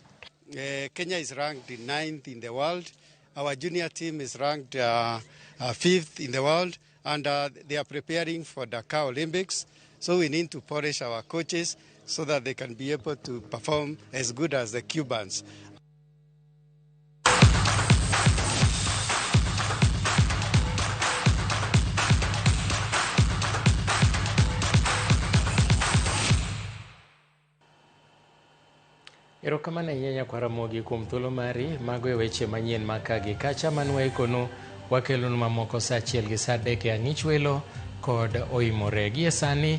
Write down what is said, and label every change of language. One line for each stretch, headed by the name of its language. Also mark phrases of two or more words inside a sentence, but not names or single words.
English: Kenya is ranked 9th in the world. Our junior team is ranked 5th in the world, and they are preparing for Dakar Olympics. So we need to polish our coaches so that they can be able to perform as good as the Cubans.
Luo (Kenya and Tanzania): Erokamano ahinya kwa Ramogi kuom thuolo mari mago e weche manyien makagi kacha manwaikono wakelonu mamoko saa 1 gi saa 3 e ang'ich welo kod oimore gie sani.